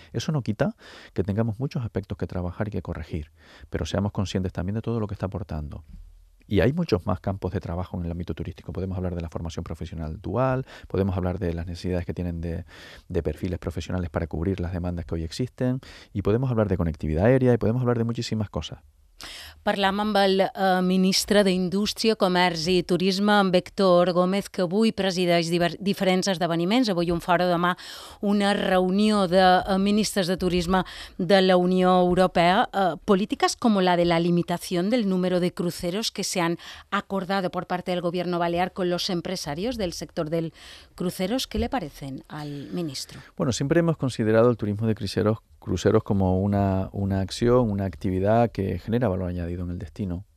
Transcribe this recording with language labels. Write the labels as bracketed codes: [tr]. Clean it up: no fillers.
[es] Eso no quita que tengamos muchos aspectos que trabajar y que corregir, pero seamos conscientes también de todo lo que está aportando. Y hay muchos más campos de trabajo en el ámbito turístico. Podemos hablar de la formación profesional dual, podemos hablar de las necesidades que tienen de perfiles profesionales para cubrir las demandas que hoy existen, y podemos hablar de conectividad aérea y podemos hablar de muchísimas cosas. [ca] Parlam amb el ministre d'Indústria, Comerç i Turisme, amb Héctor Gómez, que avui presideix diferents esdeveniments. Avui un fòrum, demà una reunió de ministres de turisme de la Unió Europea. [es] Políticas como la de la limitación del número de cruceros que se han acordado por parte del gobierno balear con los empresarios del sector del cruceros, ¿qué le parecen al ministro? Bueno, siempre hemos considerado el turismo de cruceros como una acción, una actividad que genera valor añadido en el destino.